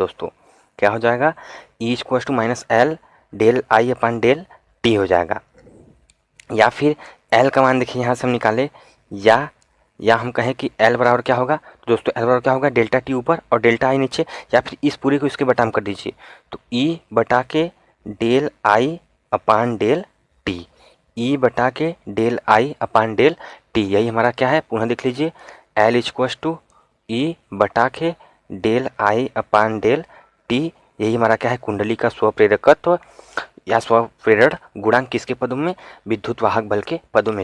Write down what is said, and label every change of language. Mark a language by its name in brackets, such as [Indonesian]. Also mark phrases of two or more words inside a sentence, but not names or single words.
[Hindi] दोस्तों क्या हो जाएगा, E = -L ∆I/ΔT हो जाएगा। या फिर L का मान देखिए यहाँ से हम निकाले, या हम कहें कि L बराबर क्या होगा, तो दोस्तों L बराबर क्या होगा, ∆T ऊपर और ∆I नीचे, या फिर इस पूरे को इसके बटाम कर दीजिए, तो E/ΔI/ΔT, E/ΔI/ΔT, यही हमारा क्या है, पुनः देख लीजिए, L = E/ΔI/ΔT, यही हमारा क्या है, कुंडली का स्वप्रेरकत्व। या स्वप्रेरण गुणांक किसके पदों में, विद्युत वाहक बल के पदों में।